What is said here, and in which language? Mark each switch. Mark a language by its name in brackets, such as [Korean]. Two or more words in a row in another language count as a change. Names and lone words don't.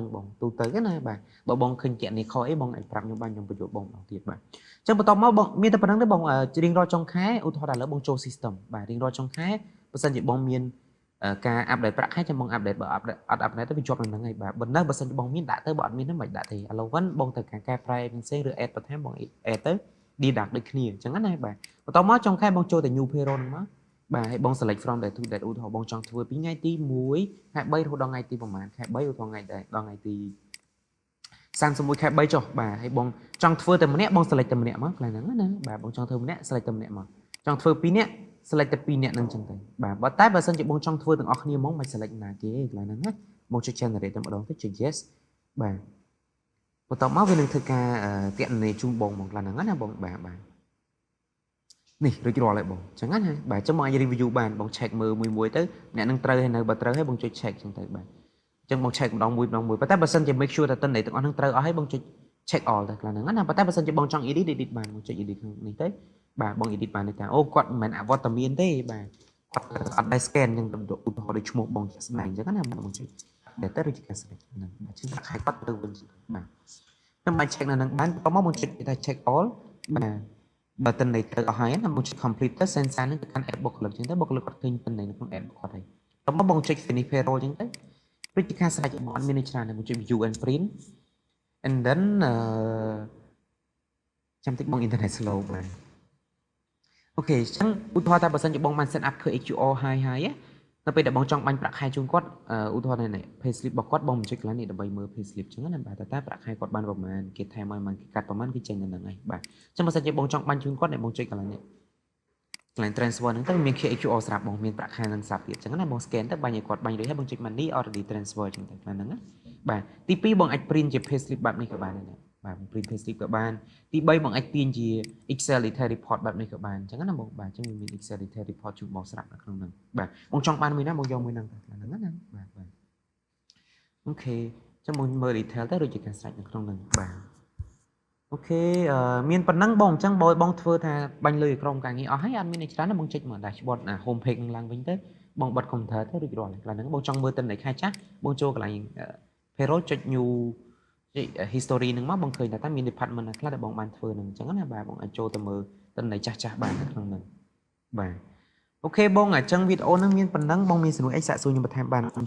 [Khmer] បងទូទៅណាបាទបើបងឃើញគណនីខុសអីបងអាចប្រាប់ខ្ញុំបានខ្ញុំបញ្យល់បងម្ដងទៀតបាទអញ្ចឹងបន្ទាប់មកបងមានតែប៉ុណ្្នឹងទេបងរៀងរាល់ចុងខែឧទាហរណ៍ឥឡូវបងចូល system បាទរៀងរាល់ចុងខែបើសិនជាបងមានការអាប់ដេតប្រាក់ខែចាំបងអាប់ដេតបើអត់អាប់ដេតទៅវាជាប់នឹងហ្នឹងហើយបាទបើសិនជាបងមានដាក់ទៅបើអត់មានហ្នឹងមិនដាក់ទេឥឡូវវិញបងទៅការកែប្រែផ្សេងឬ add បន្ថែមបង add ទៅ deduct ដូចគ្នាអញ្ចឹងណាបាទបន្ទាប់ មកចុងខែបងចូលតែ [English] new payroll [Khmer] ហ្នឹងមកបាទហើយបង [English] select from day to day [Khmer] ឧទាហរណ៍បងចង់ធ្វើពីថ្ងៃទី1ខែ3រហូតដល់ថ្ងៃទីប្រហែលខែ3ឧទាហរណ៍ថ្ងៃដល់ថ្ងៃទី31ខែ3ចុះបាទហើយបងចង់ធ្វើតែម្នាក់បង select តែម្នាក់មកកន្លែងហ្នឹងណាបាទបងចង់ធ្វើម្នាក់ select តែម្នាក់មកចង់ធ្វើ2នាក់ select តែ2នាក់ហ្នឹងចឹងទៅ បាទតែបើសិនជាបងចង់ធ្វើទាំងអស់គ្នាហ្មងមិន select ណាគេកន្លែងហ្នឹងណាបងចុច generate តែម្ដងទៅចុច yes បាទបន្ទាប់មកវានឹងធ្វើការគណនាជូនបងកន្លែងហ្នឹងណាបងបាទនេះរួចរាល់ហើយបងអញ្ចឹងណាបាទអញ្ចឹងបងអាច review បានបង check មើលមួយទៅអ្នកនឹងត្រូវហើយនៅបើត្រូវហើយបងចុច check អញ្ចឹងទៅបាទអញ្ចឹងបង check ម្ដងមួយប៉ុន្តែបើសិនជា [English] make sure [Khmer] ថាទាំងអស់ហ្នឹងត្រូវអស់ហើយបងចុច [English] check all [Khmer] ទៅកន្លែងហ្នឹងណាប៉ុន្តែបើសិនជាបងចង់ edit បានបងចុច edit ខាងនេះទៅបាទបង edit បានតែអូគាត់មិនមែនអវត្តមានទេបាទគាត់អត់ដែរ scan អញ្ចឹងឧទាហរណ៍ដូចឈ្មោះបងស្ដែងអញ្ចឹងណាបងចុច data ឬជាការ select ហ្នឹងបាទជិះខែគាត់ទៅវិញបាទខ្ញុំបាន check នៅហ្នឹងបានបន្តមកបងចុចថា [English] check all [Khmer] បាទបើតិន័យទៅអស់ហើយណាបងចុច complete ទៅ sensor ហ្នឹងទៅកាន់ add បុគ្គលិកអញ្ចឹងទៅបុគ្គលិកគាត់ឃើញតិន័យនៅក្នុង add គាត់ហើយបន្តមកបងចុច [English] finish payroll [Khmer] អញ្ចឹងទៅព្រឹត្តិការណ៍ស្រេចបងអត់មានច្រើនទេបងចុច [English] view and print and then [Khmer] ចាំតិចបង [English] internet slow [Khmer] បាទអូខេអញ្ចឹងឧទាហរណ៍ថាបើសិនជាបងបាន [English] set up [Khmer] ធ្វើ HQR ហើយនៅពេលដែលបងចង់បាញ់ប្រាក់ខែជូនគាត់ឧទាហរណ៍នេះ [English] pay slip [Khmer] របស់គាត់បងបញ្ចុចកន្លែងនេះដើម្បីមើល [English] pay slip [Khmer] អញ្ចឹងណាបាទតើប្រាក់ខែគាត់បានប្រមាណគេថែមឲ្យមិនគេ កាត់ប្រមាណគឺចេញនៅហ្នឹងហើយបាទអញ្ចឹងបើសិនជាបងចង់បាញ់ជូនគាត់អ្នកបងចុចកន្លែងនេះកន្លែង transfer ហ្នឹងទៅមាន HQR ស្រាប់បងមានប្រាក់ខែនឹងស្រាប់ទៀតអញ្ចឹងណាបង scan ទៅបាញ់ឲ្យគាត់បាញ់រួចហើយបងចុច [English] money already transfer [Khmer] អញ្ចឹងទៅកន្លែងហ្នឹងណាបាទទី2បងអាច print ជា [English] pay slip [Khmer] បែបនេះក៏បានដែរបាទ [English] print payslip [Khmer] ក៏បានទី3បងអាចទាញជា [English] Excel detail report [Khmer] បែបនេះក៏បានអញ្ចឹងណាបងបាទអញ្ចឹងមាន [English] Excel detail report [Khmer] ជូនបងស្រាប់ នៅក្នុងហ្នឹងបាទបងចង់បានមួយណាបងយកមួយហ្នឹងទៅហ្នឹងណាបាទបាទអូខេអញ្ចឹងបងមើល detail ទៅដូចជាការស្រេចនៅ ក្នុងហ្នឹងបាទអូខេមានប៉ុណ្ណឹងបងអញ្ចឹងបងធ្វើថាបាញ់លុយក្រុមការងារអស់ហើយអត់មានអីច្រើនទេបងចុចមក [English] dashboard home page [Khmer] នឹងឡើងវិញទៅបងបិទ computer ទៅរួចរាល់កន្លែងហ្នឹងបងចង់មើលទិន្នន័យខែចាស់បងចូលកន្លែង payroll ចុច [English] new history [Khmer] ហ្នឹងមកបងឃើញថាតើមាន department ណាខ្លះដែលបងបានធ្វើហ្នឹងអញ្ចឹងណាបាទបងអាចចូលទៅមើលទិន្នន័យចាស់ចាស់បាននៅក្នុងហ្នឹងបាទអូខេបងអញ្ចឹងវីដេអូហ្នឹងមានប៉ុណ្ណឹងបងមានសំណួរអីសាកសួរខ្ញុំបន្ថែមបាន